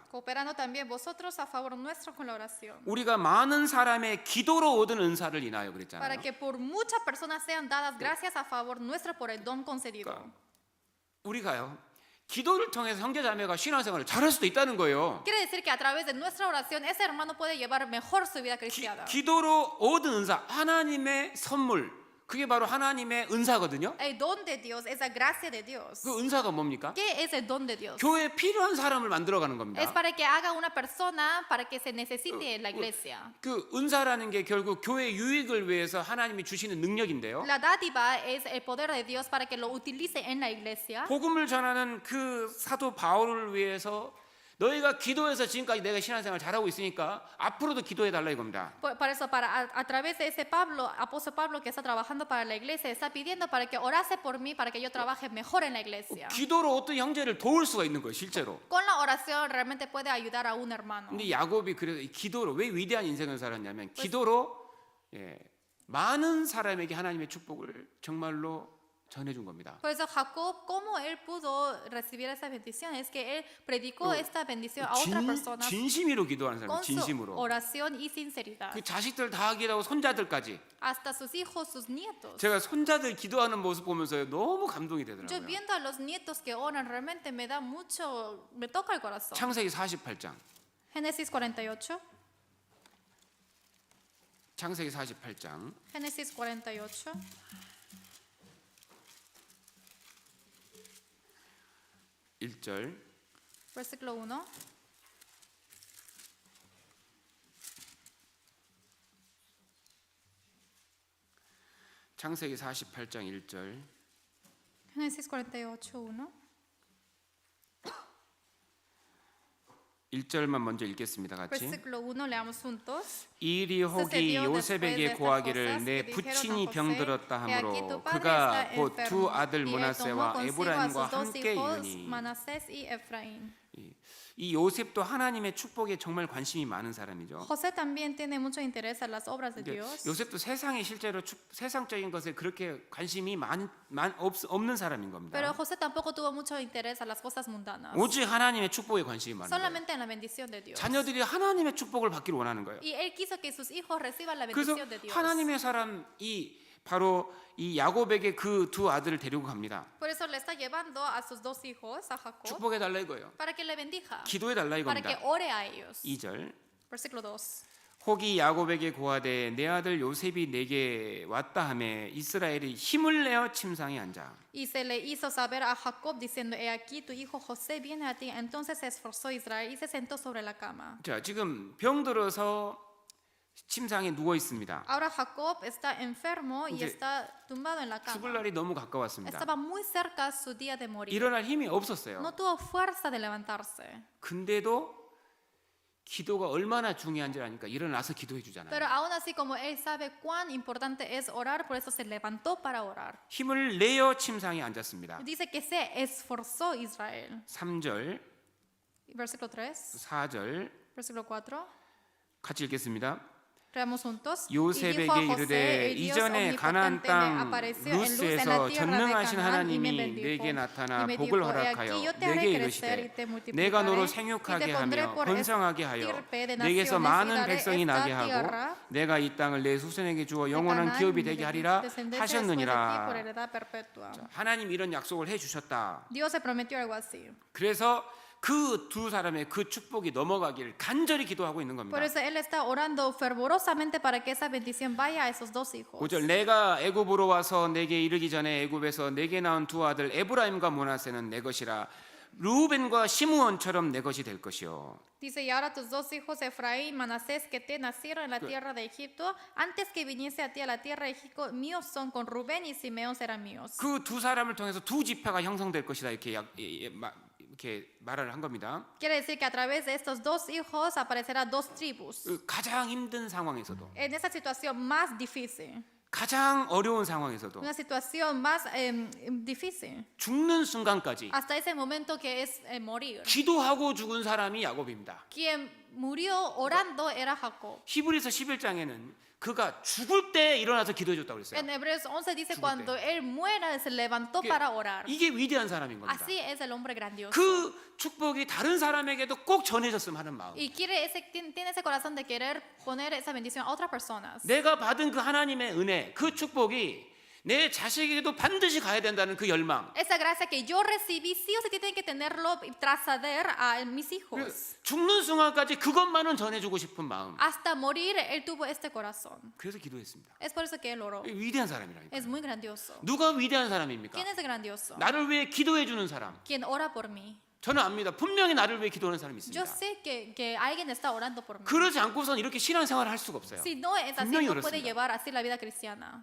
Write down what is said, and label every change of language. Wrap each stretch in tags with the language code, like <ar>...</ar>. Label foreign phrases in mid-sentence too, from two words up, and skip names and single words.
<es>Cooperando también vosotros a favor nuestro con la oración.</es> <ko>우리가 많은 사람의 기도로 얻은 은사를 인하여</ko> <es>Para</es> <ko>그랬잖아요.</ko> <es>que por muchas personas sean dadas gracias a favor nuestro por el don concedido.</es> <ko>우리가요 기도를 통해서 형제자매가 신앙생활을 잘할 수도 있다는 거예요.</ko> <es>Quiere decir que a través de nuestra oración ese hermano puede llevar mejor su vida cristiana.</es> <ko>기도로 얻은 은사, 하나님의 선물, 그게 바로 하나님의 은사거든요.</ko> <es>El don de Dios, esa gracia de Dios.</es> <ko>그 은사가 뭡니까?</ko> <es>¿Qué es el don de Dios?</es> <ko>교회에 필요한 사람을 만들어가는</ko> <es>Es</es> <ko>겁니다.</ko> <es>para que haga una persona para que se necesite en la iglesia.</es> <ko>그 은사라는 게 결국 교회 유익을 위해서 하나님이 주시는 능력인데요.</ko> <es>La dádiva es el poder de Dios para que lo utilice en la iglesia.</es> <ko>복음을 전하는 그 사도 바울을 위해서 너희가 기도해서 지금까지 내가 신앙생활 잘하고 있으니까 앞으로도 기도해 달라 이겁니다.</ko> <es>Por eso, a través de ese Pablo, apóstol Pablo que está trabajando para la iglesia, está pidiendo para que orase por mí, para que yo trabaje mejor en la iglesia.</es> <ko>기도로 어떤 형제를 도울 수가 있는 거예요, 실제로.</ko> <es>Con la oración realmente puede ayudar a un hermano.</es> <ko>근데 야곱이 그래서 이 기도로 왜 위대한 인생을 살았냐면 기도로 많은 사람에게 하나님의 축복을 정말로 전해준 겁니다.</ko> <es>Por eso Jacob, cómo él pudo recibir esa bendición, es que él predicó esta bendición a otras personas</es> <ko>진심으로 기도하는 사람,</ko> <es>con su</es> <ko>진심으로.</ko> <es>oración y sinceridad.</es> <ko>그 자식들 다 하기도 하고 손자들까지.</ko> <es>Hasta sus hijos, sus nietos.</es> <ko>제가 손자들 기도하는 모습 보면서 너무 감동이</ko> <es>Yo</es> <ko>되더라고요.</ko> <es>viendo a los nietos que oran realmente me da mucho, me toca el corazón.</es> <ko>창세기 48장.</ko> <es>Génesis 48.</es> <ko>창세기 48장.</ko> <es>Génesis 48.</es> <ko>1절.</ko> <es>Versículo 1.</es> <ko>창세기 48장 1절.</ko> <es>Génesis 48, 1.</es> <ko>1절만 먼저 읽겠습니다. 같이.</ko> <es>Versículo 1, leamos juntos.</es> <ko>이 일이 혹이</ko> <es>Sucedió</es> <ko>요셉에게</ko> <es>después de estas</es> <ko>고하기를</ko> <es>cosas</es> <ko>내</ko> <es>que dijeron a</es> <ko>부친이</ko> <es>José,</es> <ko>병들었다</ko> <es>"He aquí</es> <ko>하므로</ko> <es>tu padre</es> <ko>그가</ko> <es>está</es> <ko>곧 두</ko> <es>enfermo".</es> <ko>아들</ko> <es>Y él tomó</es> <ko>므낫세와</ko> <es>consigo a</es> <ko>에브라임과</ko> <es>sus dos</es> <ko>함께</ko> <es>hijos,</es> <ko>이르니.</ko> <es>Manasés y Efraín.</es> <ko>이 요셉도 하나님의 축복에 정말 관심이 많은 사람이죠.</ko> <es>José también tiene mucho interés en las obras de</es> <ko>근데</ko> <es>Dios.</es> <ko>요셉도 세상에 실제로 세상적인 것에 그렇게 관심이 없는 사람인 겁니다.</ko> <es>Pero José tampoco tuvo mucho interés a las cosas mundanas.</es> <ko>오직 하나님의 축복에 관심이 많은 거예요.</ko> <es>Solamente en la bendición de Dios.</es> <ko>자녀들이 하나님의 축복을 받기를 원하는 거예요.</ko> <es>Y él quiso que sus hijos reciban la</es> <ko>그래서</ko> <es>bendición de Dios.</es> <ko>하나님의 사람이 바로 이 야곱에게 그 두 아들을 데리고 갑니다.</ko> <es>Por eso le está llevando a sus dos hijos, a Jacob,</es> <ko>축복해 달라 이거예요.</ko> <es>para que le bendiga,</es> <ko>기도해 달라</ko> <es>para que</es> <ko>이겁니다.</ko> <es>ore a ellos.</es> <ko>2절.</ko> <es>Versículo 2.</es> <ko>혹이 야곱에게 고하되 내 아들 요셉이 내게 왔다 하매 이스라엘이 힘을 내어 침상에 앉아.</ko> <es>Y se le hizo saber a Jacob diciendo, he aquí tu hijo José viene a ti. Entonces se esforzó Israel y se sentó sobre la cama.</es> <ko>자, 지금 병들어서 침상에 누워 있습니다.</ko> <es>Ahora Jacob está enfermo y</es> <ko>이제</ko> <es>está tumbado en la</es> <ko>죽을</ko> <es>cama.</es> <ko>날이 너무 가까웠습니다.</ko> <es>Estaba muy cerca su día de morir.</es> <ko>일어날 힘이 없었어요.</ko> <es>No tuvo fuerza de levantarse.</es> <ko>근데도 기도가 얼마나 중요한지 아니까 일어나서 기도해 주잖아요.</ko> <es>Pero aún así, como él sabe cuán importante es orar, por eso se levantó para orar.</es> <ko>힘을 내어 침상에 앉았습니다.</ko> <es>Dice que se esforzó Israel.</es> <ko>3절,</ko> <es>Versículo 3,</es> <ko>4절</ko> <es>versículo 4.</es> <ko>같이 읽겠습니다.</ko> <es>Leamos juntos.</es> <ko>요셉에게</ko> <es>Y dijo a</es> <ko>이르되</ko> <es>José, el Dios</es> <ko>이전에 가나안</ko> <es>omnipotente me</es> <ko>땅</ko> <es>apareció en luz en la</es> <ko>루스에서</ko> <es>tierra de</es> <ko>전능하신</ko> <es>Canaán y me</es> <ko>하나님이</ko> <es>bendijo.</es> <ko>내게 나타나</ko> <es>Y me</es> <ko>복을</ko> <es>dijo, he</es> <ko>허락하여</ko> <es>aquí yo te</es> <ko>내게</ko> <es>haré crecer y</es> <ko>이르시되</ko> <es>te multiplicaré</es> <ko>내가 너로</ko> <es>y</es> <ko>생육하게</ko> <es>te pondré</es> <ko>하며</ko> <es>por</es> <ko>번성하게 하여</ko> <es>estirpe de</es> <ko>내게서</ko> <es>naciones y</es> <ko>많은</ko> <es>daré</es> <ko>백성이</ko> <es>esta</es> <ko>나게 하고</ko> <es>tierra</es> <ko>내가 이 땅을 내 후손에게 주어</ko> <es>de</es> <ko>영원한</ko> <es>Canaán</es> <ko>기업이</ko> <es>y</es> <ko>되게</ko> <es>de</es> <ko>하리라</ko> <es>descendencia después de ti por</es> <ko>하셨느니라.</ko> <es>heredad perpetua.</es> <ko>하나님 이런 약속을 해 주셨다.</ko> <es>Dios se prometió algo así.</es> <ko>그래서 그 두 사람의 그 축복이 넘어가기를 간절히 기도하고 있는 겁니다.</ko> <es>Por eso él está orando fervorosamente para que esa bendición vaya a esos dos hijos.</es> <ko>5절 내가 애굽으로 와서 내게 이르기 전에 애굽에서 내게 낳은 두 아들 에브라임과 므낫세는 내 것이라 루벤과 시므온처럼 내 것이 될 것이요.</ko> <es>Dice, y ahora tus dos hijos Efraín y Manasés que te nacieron en la tierra de Egipto, antes que viniese a ti a la tierra de Egipto, míos son, con Rubén y Simeón serán míos.</es> <ko>그 두 사람을 통해서 두 지파가 형성될 것이다 이렇게 말을 한 겁니다.</ko> <es>Quiere decir que a través de estos dos hijos aparecerá dos tribus.</es> <ko>그 가장 힘든 상황에서도</ko> <es>En esa situación más difícil,</es> <ko>가장 어려운 상황에서도</ko> <es>una situación más difícil,</es> <ko>죽는 순간까지</ko> <es>hasta ese momento que es morir.</es> <ko>기도하고 죽은 사람이 야곱입니다.</ko> <es>Quien murió orando era Jacob.</es> <ko>히브리서 11장에는 그가 죽을 때 일어나서 기도해 줬다고 그랬어요.</ko> <es>En Hebreos 11 dice,</es> <ko>죽을</ko> <es>cuando él muera, se levantó</es> <ko>이게-</ko> <es>para orar.</es> <ko>이게 위대한 사람인 겁니다.</ko> <es>Así es el hombre grandioso.</es> <ko>그 축복이 다른 사람에게도 꼭 전해졌으면 하는 마음.</ko> <es>Y tiene ese corazón de querer poner esa bendición a otras personas.</es> <ko>내가 받은 그 하나님의 은혜, 그 축복이 내 자식에게도 반드시 가야 된다는 그 열망.</ko> <es>Esa gracia que yo recibí, sí o sí tienen que tenerlo y trasceder a mis hijos.</es> <ko>죽는 순간까지 그것만은 전해주고 싶은 마음.</ko> <es>Hasta morir, él tuvo este corazón.</es> <ko>그래서 기도했습니다.</ko> <es>Es por eso que él oró.</es> <ko>위대한 사람이라니까.</ko> <es>Es muy grandioso.</es> <ko>누가 위대한 사람입니까?</ko> <es>¿Quién es el grandioso?</es> <ko>나를 위해 기도해 주는 사람.</ko> <es>Quien ora por mí.</es> <ko>저는 압니다. 분명히 나를 위해 기도하는 사람이</ko> <es>Yo</es> <ko>있습니다.</ko> <es>sé que alguien está orando por mí.</es> <ko>그러지 않고선 이렇게 신앙생활을 할 수가 없어요.</ko> <es>Si no es así,</es> <ko>분명히</ko> <es>no puede</es> <ko>그렇습니다.</ko> <es>llevar así la vida cristiana.</es>